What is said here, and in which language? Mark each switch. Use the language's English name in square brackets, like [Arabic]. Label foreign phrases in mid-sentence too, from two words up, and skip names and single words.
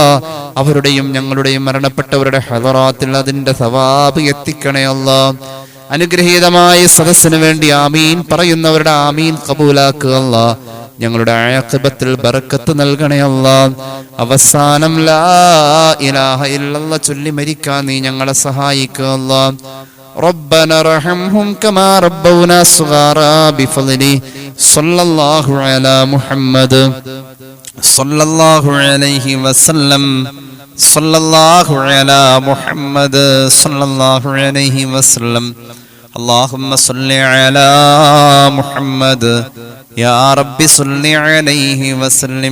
[Malayalam] അവരുടെയും ഞങ്ങളുടെയും മരണപ്പെട്ടവരുടെ ഹദറാത്തിൽ അതിന്റെ സവാബ് എത്തിക്കണേ അല്ലാ. അനുഗ്രഹീതമായ സദസ്സിന് വേണ്ടി ആമീൻ പറയുന്നവരുടെ ആമീൻ കബൂലാക്കുക അല്ലാ. ഞങ്ങളുടെ ആഖിബത്തിൽ ബറക്കത്ത് നൽകണേ അല്ലാ. അവസാനം [Arabic] لا إله إلا الله [Malayalam] ചൊല്ലി മരിക്കാൻ നീ ഞങ്ങളെ സഹായിക്കുക അല്ലാ. [Arabic] ربنا ارحمهم كما ربونا صغارا بفضله صلى الله على محمد صلى الله عليه وسلم صلى الله على محمد صلى الله عليه وسلم اللهم صل على محمد يا رب صل عليه وسلم.